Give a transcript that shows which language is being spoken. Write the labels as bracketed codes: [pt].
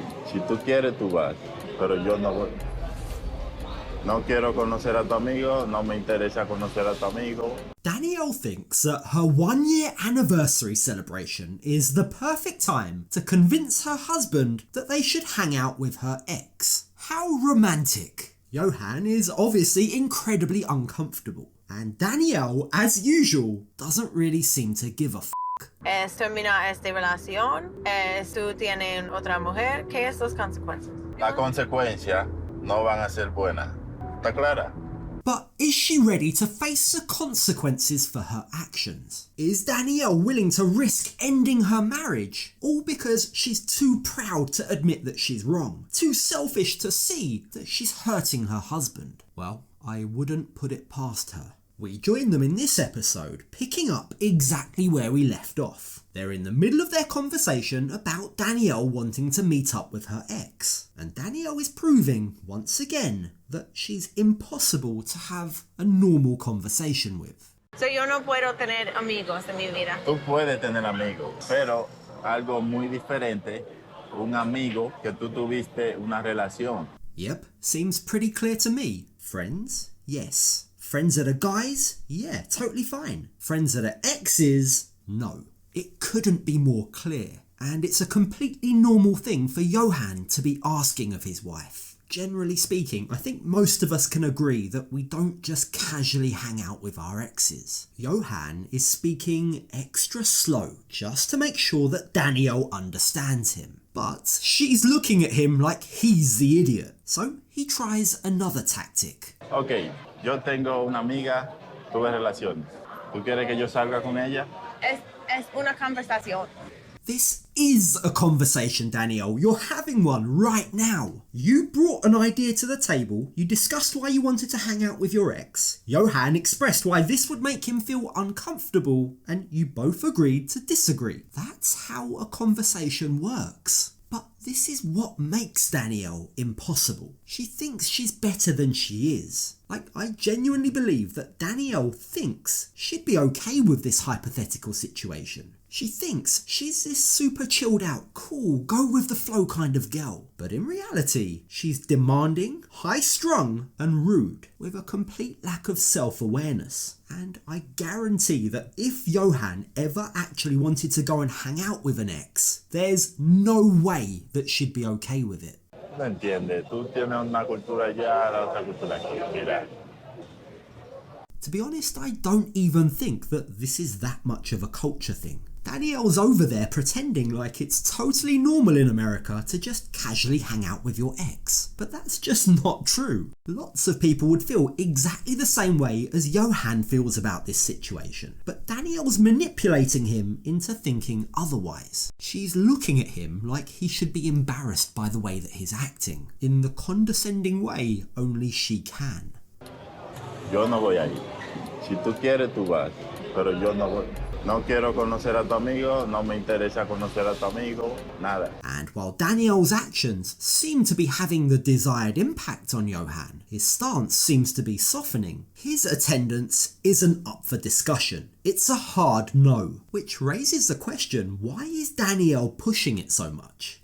[es] Si tú quieres, tú vas, pero yo no voy. No quiero conocer a tu amigo, no me interesa conocer a tu amigo. [en] Danielle thinks that her 1-year anniversary celebration is the perfect time to convince her husband that they should hang out with her ex. How romantic. Yohan is obviously incredibly uncomfortable, and Danielle, as usual, doesn't really seem to give a f***. [es] Termina esta relación, tú tienes otra mujer, ¿qué es las consecuencias? Las consecuencias no van a ser buenas. ¿Está clara? [en] But is she ready to face the consequences for her actions? Is Danielle willing to risk ending her marriage? All because she's too proud to admit that she's wrong, too selfish to see that she's hurting her husband? Well, I wouldn't put it past her. We join them in this episode, picking up exactly where we left off. They're in the middle of their conversation about Danielle wanting to meet up with her ex, and Danielle is proving, once again, that she's impossible to have a normal conversation with. [es] So yo no puedo tener amigos en mi vida. Tú puedes tener amigos, pero algo muy diferente, un amigo que tú tuviste una relación. [en] Yep, seems pretty clear to me. Friends? Yes. Friends that are guys? Yeah, totally fine. Friends that are exes? No. It couldn't be more clear. And it's a completely normal thing for Yohan to be asking of his wife. Generally speaking, I think most of us can agree that we don't just casually hang out with our exes. Yohan is speaking extra slow just to make sure that Danielle understands him. But she's looking at him like he's the idiot. So he tries another tactic. [es] Ok, yo tengo una amiga, tuve relaciones. ¿Tú quieres que yo salga con ella? Es una conversación. [en] This is a conversation, Danielle. You're having one right now. You brought an idea to the table, you discussed why you wanted to hang out with your ex, Yohan expressed why this would make him feel uncomfortable, and you both agreed to disagree. That's how a conversation works. But this is what makes Danielle impossible. She thinks she's better than she is. Like, I genuinely believe that Danielle thinks she'd be okay with this hypothetical situation. She thinks she's this super chilled out, cool, go with the flow kind of girl. But in reality, she's demanding, high strung, and rude, with a complete lack of self-awareness. And I guarantee that if Yohan ever actually wanted to go and hang out with an ex, there's no way that she'd be okay with it. [es] No entiendes, tú tienes una cultura allá, la otra cultura aquí. Mira. [en] To be honest, I don't even think that this is that much of a culture thing. Danielle's over there pretending like it's totally normal in America to just casually hang out with your ex. But that's just not true. Lots of people would feel exactly the same way as Yohan feels about this situation. But Danielle's manipulating him into thinking otherwise. She's looking at him like he should be embarrassed by the way that he's acting, in the condescending way only she can. [es] Yo no voy a ir. Si tú quieres, tú vas, pero yo no voy. No quiero conocer a tu amigo, no me interesa conocer a tu amigo, nada. [en] And while Danielle's actions seem to be having the desired impact on Yohan, his stance seems to be softening. His attendance isn't up for discussion. It's a hard no, which raises the question, why is Danielle pushing it so much?